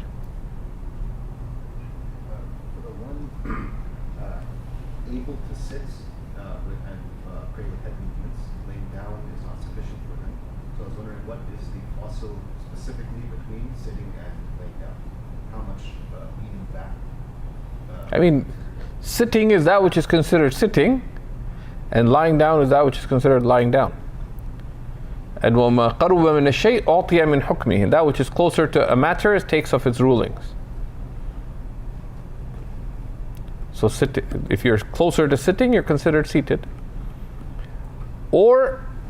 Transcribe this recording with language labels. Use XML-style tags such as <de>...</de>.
<en>For the one able to sit and pray with head movements, laying down is not sufficient for them. So I was wondering, what is the fossil specifically between sitting and laying down? How much leaning back? I mean, sitting is that which is considered sitting, and lying down is that which is considered lying down. And</en> <ar>وَمَا قَرُبَ مِنَ الشَّيْء أُعْطِيَ مِنْ حُكْمِهِ.</ar> <en>That which is closer to a matter takes off its rulings. So if you're closer to sitting, you're considered seated. Or</en>